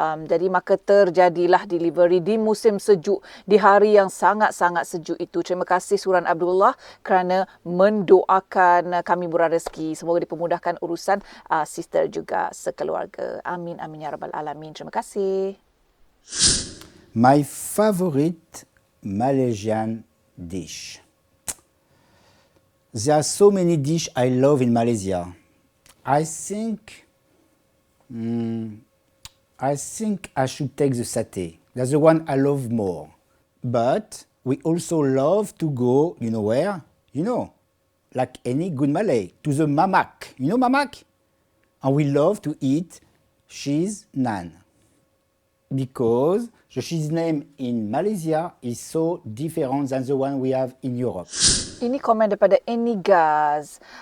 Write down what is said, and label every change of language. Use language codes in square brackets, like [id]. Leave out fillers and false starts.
[ms] Jadi maka terjadilah delivery di musim sejuk, di hari yang sangat-sangat sejuk itu. Terima kasih Suran Abdullah kerana mendoakan kami murah rezeki. Semoga dipermudahkan urusan sister juga sekeluarga. Amin, amin ya rabbal alamin. Terima kasih. [en] My favorite Malaysian dish. There are so many dishes I love in Malaysia. I think I should take the satay. That's the one I love more. But we also love to go, you know where? You know, like any good Malay, to the mamak. You know mamak? And we love to eat cheese naan. Because the cheese name in Malaysia is so different than the one we have in Europe. [ms] Ini komen daripada Enigaz.